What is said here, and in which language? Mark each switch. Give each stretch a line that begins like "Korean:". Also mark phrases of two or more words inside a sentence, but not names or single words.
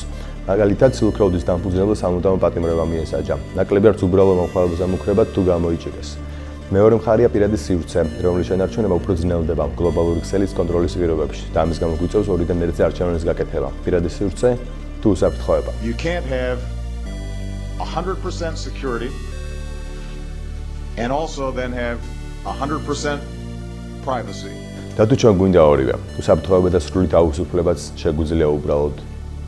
Georgian: მაგალითად, Silk Road-ის დამფუძნებელს სამუდამო პატიმრობა მიესაჯა. ნაკლები არც უბრალო მომხმარებელს ამუქრებად თუ გამოიჭირეს. მეორე მხარეა პირადი სივრცე, რომლის შენარჩუნება უფრო ძნელდება გლობალური ქსელის კონტროლის პირობებში და ამის გამო გვიწევს ორიდან ერთზე არჩევანის გაკეთება. პირადი სივრცე თუ უსაფრთხოება.
English: You can't have 100% security and also then have 100% privacy.
Georgian: და თუ ჩვენ გვინდა ორივე, უსაფრთხოება და სრული თავისუფლებაც შეგვიძლია უბრალოდ